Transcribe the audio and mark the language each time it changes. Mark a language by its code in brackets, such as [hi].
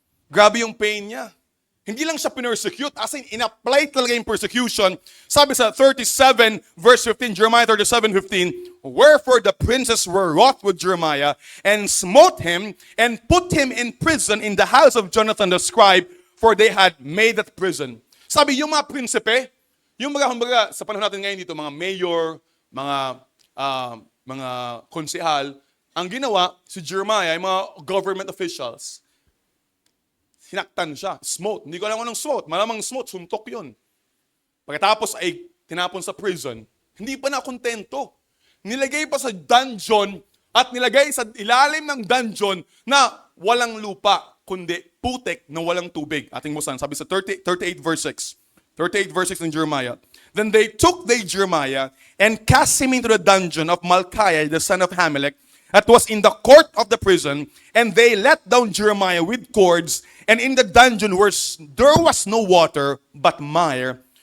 [tl] Grabe yung pain niya. Hindi lang siya pinersecute, as in, in-apply talaga yung persecution. Sabi sa [en] 37, verse 15, Jeremiah 37:15, "Wherefore the princes were wroth with Jeremiah, and smote him, and put him in prison in the house of Jonathan the scribe, for they had made that prison." [tl] Sabi, yung mga prinsipe, yung mga, sa panahon natin ngayon dito, mga mayor, mga konsehal, ang ginawa, si Jeremiah, yung mga government officials, sinaktan siya. Smote. Hindi ko alam anong smote. Malamang smote, suntok yun. Pagkatapos ay tinapon sa prison, hindi pa na kontento. Nilagay pa sa dungeon at nilagay sa ilalim ng dungeon na walang lupa, kundi putik na walang tubig. Ating musan, sabi sa 38 verse 6. 38 verse 6 in Jeremiah. [en] "Then they took Jeremiah and cast him into the dungeon of Malchiah, the son of Hamelech, that was in the court of the prison, and they let down Jeremiah with cords, and in the dungeon there was no water, but mire.